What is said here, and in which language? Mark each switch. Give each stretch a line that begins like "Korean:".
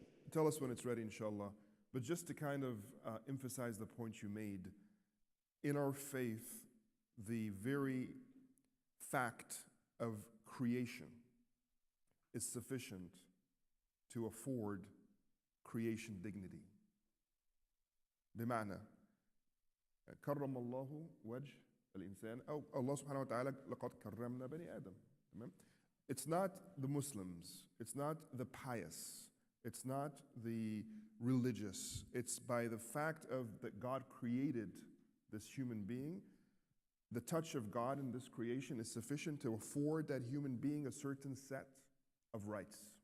English: tell us when it's ready, inshallah. But just to kind of emphasize the point you made, in our faith, the very fact of creation is sufficient to afford creation dignity.
Arabic: بمعنى كرم الله وجه الإنسان أو الله سبحانه وتعالى لقد كرمنا بني آدم.
English: It's not the Muslims, it's not the pious, it's not the religious. It's by the fact of that God created this human being. The touch of God in this creation is sufficient to afford that human being a certain set of rights.